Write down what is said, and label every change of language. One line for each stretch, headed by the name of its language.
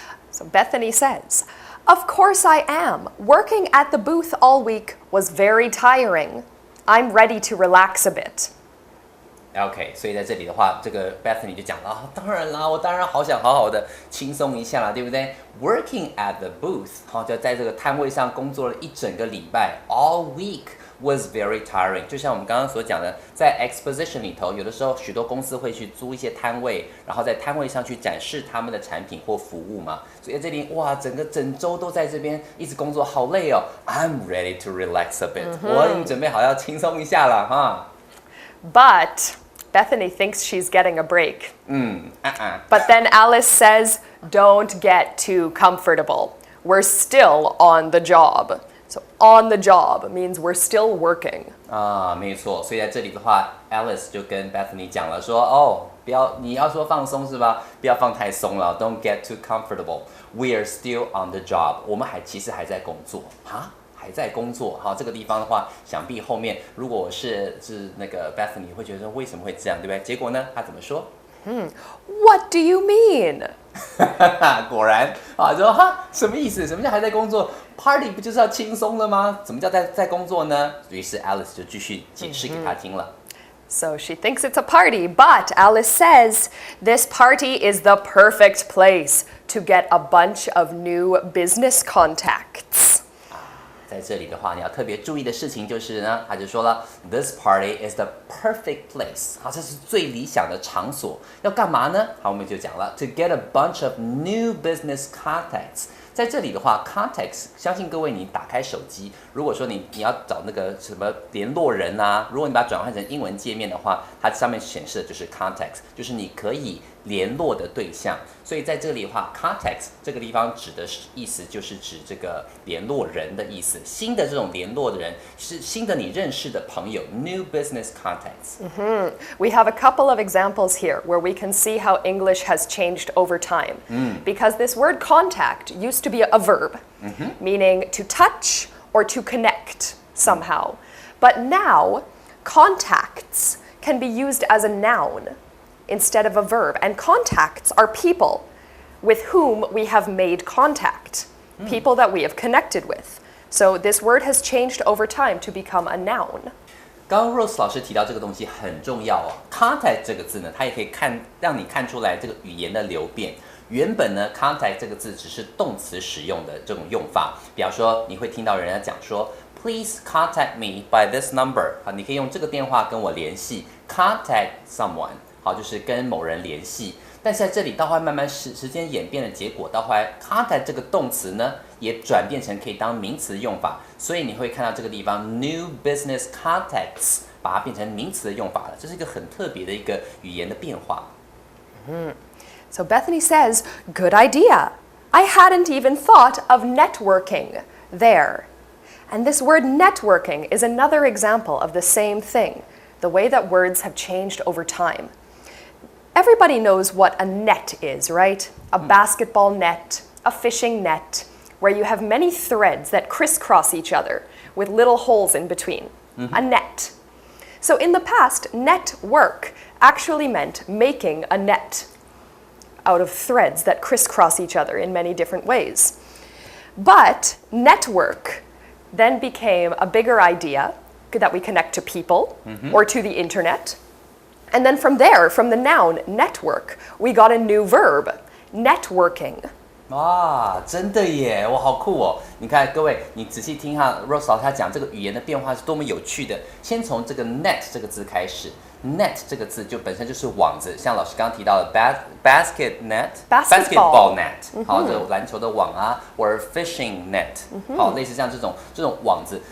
English: So Bethany says, Of course I am. Working at the booth all week was very tiring. I'm ready to relax a bit.
Chinese: OK， 所以在这里的话，这个 Bethany 就讲了啊，当然啦，我当然好想好好的轻松一下啦，对不对 ？
English: Working at the booth，
Chinese: 好，就在这个摊位上工作了一整个礼拜 ，
English: all week was very tiring。
Chinese: 就像我们刚刚所讲的，在 exposition 里头，有的时候许多公司会去租一些摊位，然后在摊位上去展示他们的产品或服务嘛。所以在这里，哇，整周都在这边一直工作，好累哦。
English: I'm ready to relax a bit，
Chinese: 我已经准备好要轻松一下了哈。
English: But Bethany thinks she's getting a break. But then Alice says, Don't get too comfortable. We're still on the job. So on the job means we're still working.
Chinese: 没错，所以在这里的话 ，Alice 就跟 Bethany 讲了说，哦，不要，你要说放松是吧？不要放太松了 ，
English: Don't get too comfortable. We are still on the job.
Chinese: 我们其实还在工作哈。还在工作，好，这个地方的话，想必后面如果我是那个 Bethany 会觉得说为什么会这样，对不对？结果呢，他怎么说
English: What do you mean？
Chinese: 果然啊，就说哈，什么意思？什么叫还在工作 ？Party 不就是要轻松了吗？怎么叫在工作呢？于是 Alice 就继续解释给他听了。
English: So she thinks it's a party, but Alice says this party is the perfect place to get a bunch of new business contacts.
Chinese: 在这里的话，你要特别注意的事情就是呢，他就说了 ，
English: This party is the perfect place。
Chinese: 好，这是最理想的场所。要干嘛呢？好，我们就讲了 ，
English: to get a bunch of new business contacts。
Chinese: 在这里的话 context 相信各位你打开手机，如果说你要找那个什么联络人啊，如果你把它转换成英文界面的话，它上面显示的就是 context， 就是你可以联络的对象。所以在这里的话 context 这个地方指的意思就是指这个联络人的意思，新的这种联络的人是新的你认识的朋友
English: new business contacts。 We have a couple of examples here where we can see how English has changed over time. Because this word contact used to be a verb, meaning to touch or to connect somehow. But now, contacts can be used as a noun instead of a verb. And contacts are people with whom we have made contact, people that we have connected with. So this word has changed over time to become a noun.
Chinese: 刚刚 Rose 老师提到这个东西很重要哦 ，contact 这个字呢，它也可以让你看出来这个语言的流变。原本呢 ，contact 这个字只是动词使用的这种用法，比方说你会听到人家讲说 ，
English: Please contact me by this number，
Chinese: 好，你可以用这个电话跟我联系 ，
English: contact someone，
Chinese: 好，就是跟某人联系。但是在这里，到后来慢慢时间演变的结果，到后来 contact 这个动词呢，也转变成可以当名词用法，所以你会看到这个地方
English: new business contacts
Chinese: 把它变成名词的用法了，这是一个很特别的一个语言的变化。
English: So Bethany says, good idea. I hadn't even thought of networking there. And this word networking is another example of the same thing, the way that words have changed over time. Everybody knows what a net is, right? A basketball net, a fishing net, where you have many threads that crisscross each other with little holes in between. A net. So in the past, network actually meant making a net out of threads that crisscross each other in many different ways. But network then became a bigger idea that we connect to people or to the internet. And then from there, from the noun network, we got a new verb, networking.
Chinese: 哇，真的耶！哇，好酷哦！你看，各位，你仔细听哈 ，Rose 老师他讲这个语言的变化是多么有趣的。先从这个 net 这个字开始 ，net 这个字就本身就是网子，像老师刚刚提到的
English: basket net、basketball net，
Chinese: 好，这个篮球的网啊，或者
English: fishing net，
Chinese: 好，类似像这种网子。